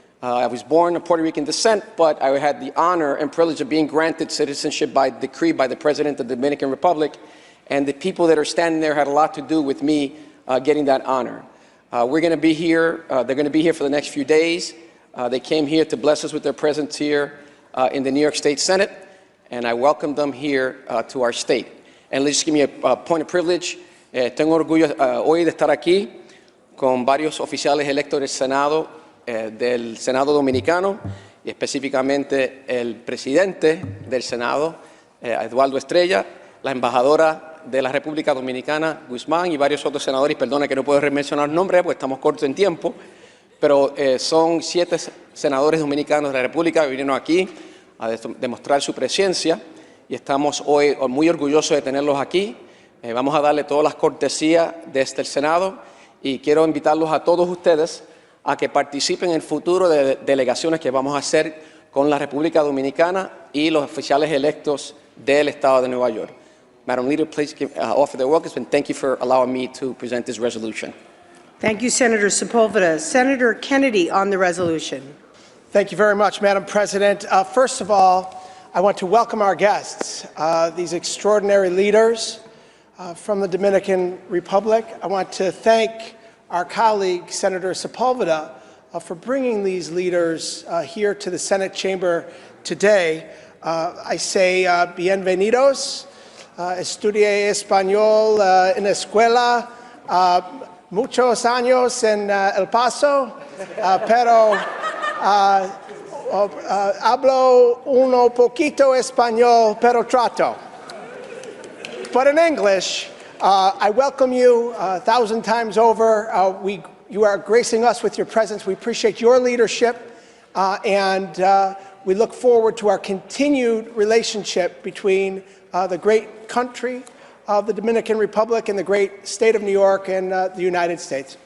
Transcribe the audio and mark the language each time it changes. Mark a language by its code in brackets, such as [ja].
[en] I was born of Puerto Rican descent, but I had the honor and privilege of being granted citizenship by decree by the President of the Dominican Republic, and the people that are standing there had a lot to do with me getting that honor. We're going to be here, they're going to be here for the next few days. They came here to bless us with their presence here in the New York State Senate, and I welcome them here to our state. And let's just give me a point of privilege. [es] Tengo orgullo hoy de estar aquí con varios oficiales electos del Senado, del Senado Dominicano, y específicamente el presidente del Senado, Eduardo Estrella, la embajadora de la República Dominicana, Guzmán, y varios otros senadores. Perdona que no puedo mencionar nombres porque estamos cortos en tiempo, pero son 7 senadores dominicanos de la República que vinieron aquí a demostrar su presencia y estamos hoy muy orgullosos de tenerlos aquí. Vamos a darle todas las cortesías desde el Senado y quiero invitarlos a todos ustedes a que participen en el futuro de delegaciones que vamos a hacer con la República Dominicana y los oficiales electos del Estado de Nueva York. [en] Madam Leader, please offer their welcome and thank you for allowing me to present this resolution. Thank you, Senator Sepulveda. Senator Kennedy on the resolution. Thank you very much, Madam President. First of all, I want to welcome our guests, these extraordinary leaders from the Dominican Republic. I want to thank our colleague, Senator Sepulveda, for bringing these leaders here to the Senate chamber today. I say [es] bienvenidos. Estudié español en la escuela muchos años en El Paso, pero hablo un poquito español, pero trato. [en] But in English, I welcome you 1,000 times over. We you are gracing us with your presence. We appreciate your leadership, and we look forward to our continued relationship between the great country of the Dominican Republic and the great state of New York and the United States.